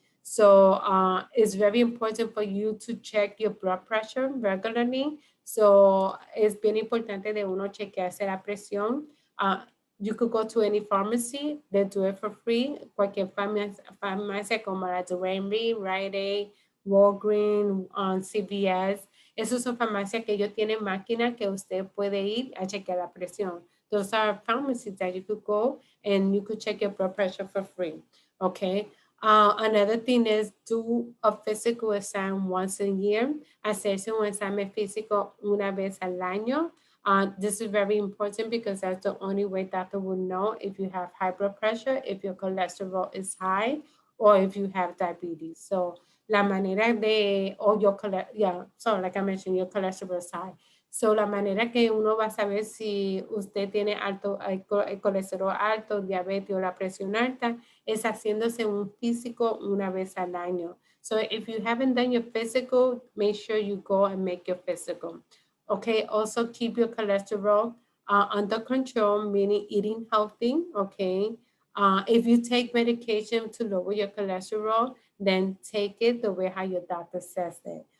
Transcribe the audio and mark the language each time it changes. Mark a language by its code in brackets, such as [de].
[en] So it's very important for you to check your blood pressure regularly. [es] So es bien importante de uno chequearse la presión. [en] You could go to any pharmacy, they do it for free. [es] Cualquier farmacia como la Duane Reade, Rite Aid, Walgreens, CVS. Esas son farmacias que ellos tienen máquinas que usted puede ir a chequear la presión. [en] Those are pharmacies that you could go and you could check your blood pressure for free. Okay. Another thing is do a physical exam once a year. [es] Hacerse un examen físico una vez al año. [en] This is very important because that's the only way doctor will know if you have high blood pressure, if your cholesterol is high, or if you have diabetes. So [es] la manera de, [en] or your so like I mentioned, your cholesterol is high. [es] So la manera que uno va a saber si usted tiene alto, el colesterol alto, diabetes o la presión alta es haciéndose un físico una vez al año. [en] So if you haven't done your physical, make sure you go and make your physical. Okay, also keep your cholesterol under control, meaning eating healthy, okay? If you take medication to lower your cholesterol, then take it the way how your doctor says it.